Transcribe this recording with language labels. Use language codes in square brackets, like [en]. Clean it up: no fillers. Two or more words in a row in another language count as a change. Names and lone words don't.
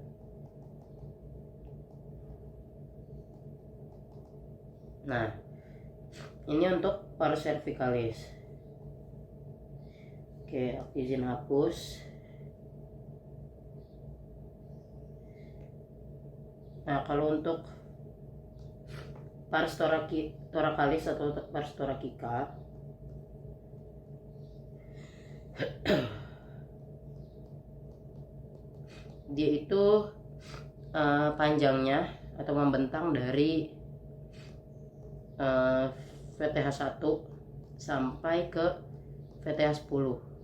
[id] Nah, ini untuk [la] pars cervicalis. [id] Oke, izin hapus. Nah, kalau untuk [la] pars thoracalis [id] atau [la] pars thoracica [id] dia itu panjangnya atau membentang dari VTH1 sampai ke VTH10.